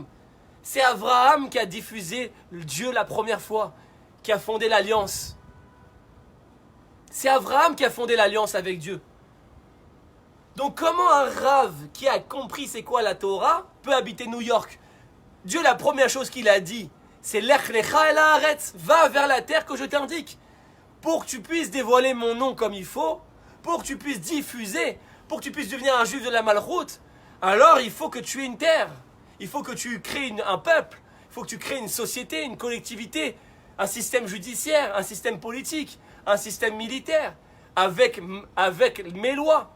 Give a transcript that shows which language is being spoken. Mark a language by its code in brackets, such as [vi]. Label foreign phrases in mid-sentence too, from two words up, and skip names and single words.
[fr] C'est Abraham qui a diffusé Dieu la première fois, qui a fondé l'alliance. C'est Abraham qui a fondé l'alliance avec Dieu. Donc comment un rave qui a compris c'est quoi la Torah peut habiter New York? Dieu, la première chose qu'il a dit, c'est [he] לך לך אל הארץ, [fr] va vers la terre que je t'indique, pour que tu puisses dévoiler mon nom comme il faut, pour que tu puisses diffuser, pour que tu puisses devenir un juif de la malroute. Alors il faut que tu aies une terre, il faut que tu crées un peuple, il faut que tu crées une société, une collectivité, un système judiciaire, un système politique, un système militaire, avec mes lois.